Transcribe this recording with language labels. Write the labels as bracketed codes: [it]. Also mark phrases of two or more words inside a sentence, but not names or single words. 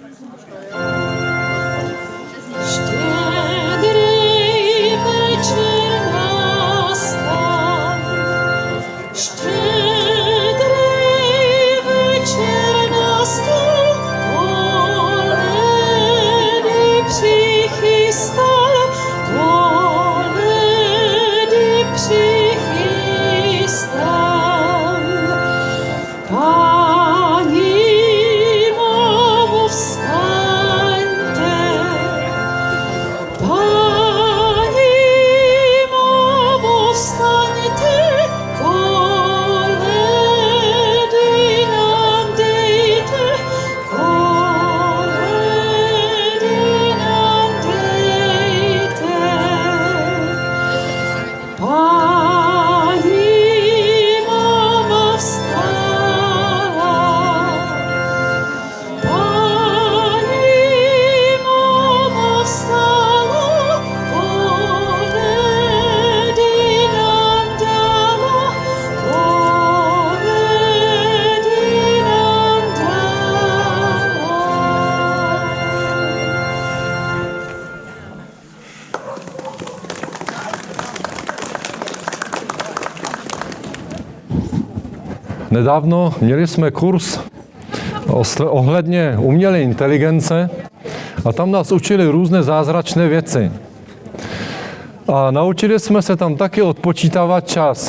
[cs] Štědrý večer nastal, štědrý večer nastal, koledy přichystal, koledy přichystal. [pl] Pani mamo, wstańcie, Pani mamo, wstańcie, koledy nam dejte, koledy nam dejte. Pani mama wstała, Pani mama wstała, koledy nam dała, koledy nam dała. [cs] Nedávno měli jsme kurz ohledně umělé inteligence a tam nás učili různé zázračné věci. A naučili jsme se tam taky odpočítávat čas.